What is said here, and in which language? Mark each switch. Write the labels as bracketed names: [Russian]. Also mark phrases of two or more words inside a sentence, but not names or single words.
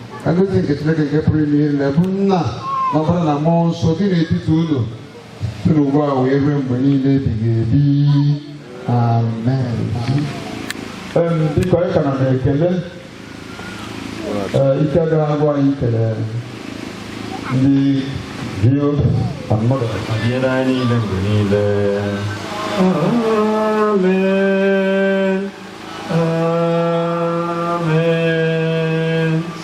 [Igbo] Ka ngozi nke Chineke nke pụrụ ime ihe niile bụ Nna na Ọbara na Mmụọ Nsọ dị n'etiti unu. Site n'ugbu a wee ruo mgbe niile ebighị ebi. Amen. Em, biko, anyị ka nọ na-ekele. Eh, ike agaghị agwụ anyị ikele ndị [English] Jews and mothers. [Igbo] Nọnyere anyị niile mgbe niile. Amen. Amen. Amen.